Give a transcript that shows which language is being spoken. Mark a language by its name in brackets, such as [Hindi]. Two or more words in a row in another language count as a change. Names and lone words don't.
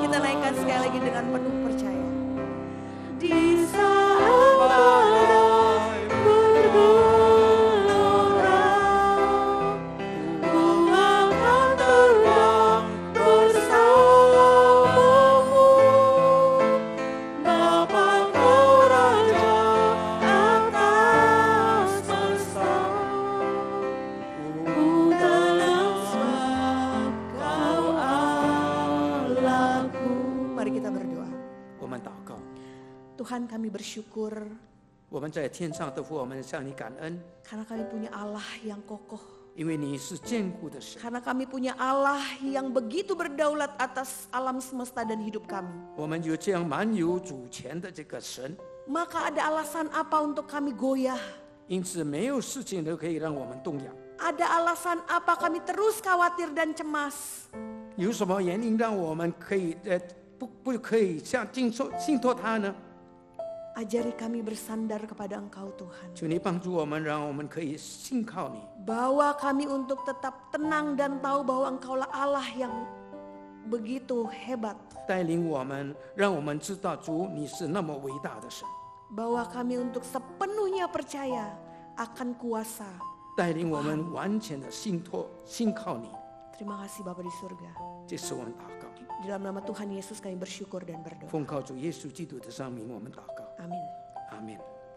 [Indonesian] Kita naikkan sekali lagi dengan penuh percaya. Di saat badai bergelora, ku akan terbang bersamamu, Bapa Kau Raja atas semesta. Ku tenang sebab Kau Allahku. Mari kita berdoa. [Chinese] 我们祷告， [Indonesian] Tuhan, kami bersyukur [Chinese] 我们在天上的父，我们向你感恩， [Indonesian] karena kami punya Allah yang kokoh. [Chinese] 因为你是坚固的神。 [Indonesian] Karena kami punya Allah yang begitu berdaulat atas alam semesta dan hidup kami. [Chinese] 我们有这样满有主权的这个神， [Indonesian] Maka ada alasan apa untuk kami goyah? [Chinese] 因此没有事情都可以让我们动摇。 [Indonesian] Ada alasan apa kami terus khawatir dan cemas? [Chinese] 有什么原因让我们可以不可以信托他呢？ [Indonesian] Ajari kami bersandar kepada Engkau Tuhan. [Chinese] 求你帮助我们，让我们可以信靠你， [Indonesian] Bawa kami untuk tetap tenang dan tahu bahwa Engkaulah Allah yang begitu hebat. [Chinese] 带领我们，让我们知道主你是那么伟大的神， [Indonesian] Bawa kami untuk sepenuhnya percaya akan kuasa. [Chinese] 带领我们完全的信靠你。 [Indonesian] Terima kasih Bapa di surga. [Chinese] 这是我们祷告， [Indonesian] Di dalam nama Tuhan Yesus kami bersyukur dan berdoa. [Chinese] 奉靠主耶稣基督的圣名，我们祷告， [Indonesian] Amin. [Chinese] 阿门。